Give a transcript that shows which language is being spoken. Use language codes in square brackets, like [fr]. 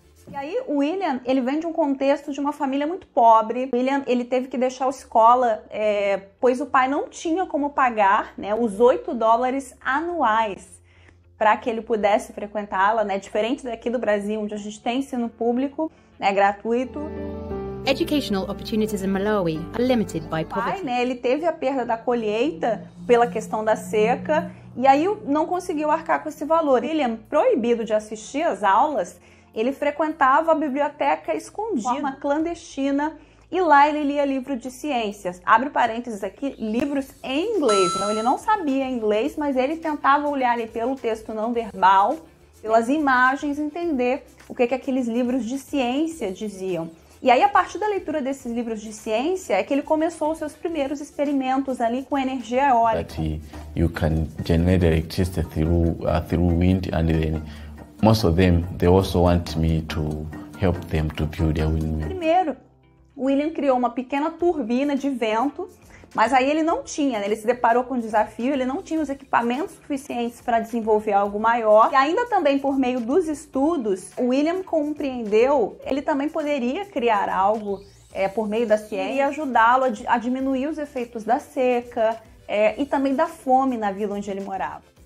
[pt] E aí, o William, ele vem de um contexto de uma família muito pobre. O William, ele teve que deixar a escola, pois o pai não tinha como pagar, né, os $8 anuais para que ele pudesse frequentá-la, né, diferente daqui do Brasil, onde a gente tem ensino público, né, gratuito. [en] Educational opportunities in Malawi are limited by [pt] O [en] poverty. [pt] pai, né, ele teve a perda da colheita pela questão da seca e aí não conseguiu arcar com esse valor. William, proibido de assistir às aulas, ele frequentava a biblioteca escondida, de forma clandestina, e lá ele lia livro de ciências. Abre parênteses aqui, livros em inglês. Então ele não sabia inglês, mas ele tentava olhar ali pelo texto não verbal, pelas imagens, entender o que aqueles livros de ciência diziam. E aí, a partir da leitura desses livros de ciência, é que ele começou os seus primeiros experimentos ali com energia eólica. [en] That you can generate electricity through wind, and then most of them, they also want me to help them to build a windmill. [pt] Primeiro, William criou uma pequena turbina de vento, mas aí ele não tinha, né? Ele se deparou com um desafio, ele não tinha os equipamentos suficientes para desenvolver algo maior. E ainda também por meio dos estudos, o William compreendeu, ele também poderia criar algo por meio da ciência e ajudá-lo a diminuir os efeitos da seca e também da fome na vila onde ele morava.